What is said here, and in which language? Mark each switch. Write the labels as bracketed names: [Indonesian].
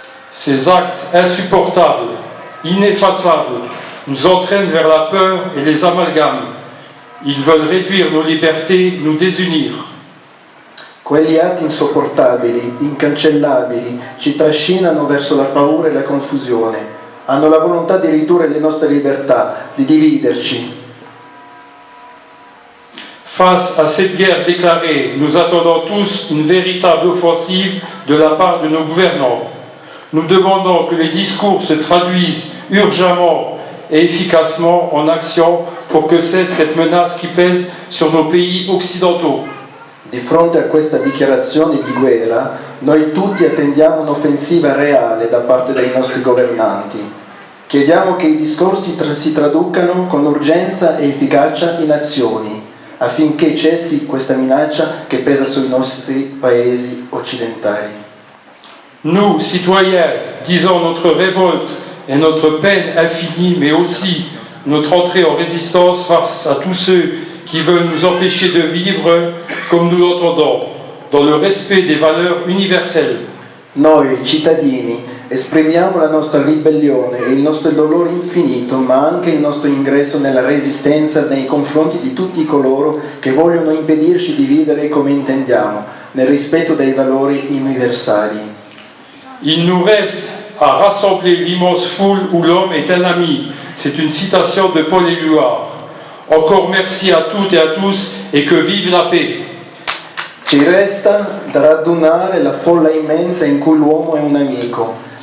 [French] Ces actes insupportables, ineffaçables, nous entraînent vers la peur et les amalgames. Ils veulent réduire nos libertés, nous désunir. [Italian] Quegli atti insopportabili, incancellabili, ci trascinano verso la paura e la confusione. Hanno la volontà di ridurre le nostre libertà, di dividerci. [French] Face à cette guerre déclarée, nous attendons tous une véritable offensive de la part de nos gouvernants. Nous demandons que les discours se traduisent urgemment et efficacement en action pour que cesse cette menace qui pèse sur nos pays occidentaux. [Italian] Di fronte a questa dichiarazione di guerra, noi tutti attendiamo un'offensiva reale da parte dei nostri governanti. Chiediamo che i discorsi si traducano con urgenza e efficacia in azioni, affinché cessi questa minaccia che pesa sui nostri paesi occidentali. [French] Nous, citoyens, disons notre révolte et notre peine infinie, mais aussi notre entrée en résistance face à tous ceux qui veulent nous empêcher de vivre comme nous l'entendons, dans le respect des valeurs universelles. [Italian] Noi, cittadini, esprimiamo la nostra ribellione e il nostro dolore infinito, ma anche il nostro ingresso nella resistenza nei confronti di tutti coloro che vogliono impedirci di vivere come intendiamo, nel rispetto dei valori universali. [French] Il nous reste à rassembler l'immense foule où l'homme est un ami. C'est une citation de Paul Éluard. Encore merci à toutes et à tous et que vive la paix. [Italian] Ci resta da radunare la folla immensa in cui l'uomo è un amico.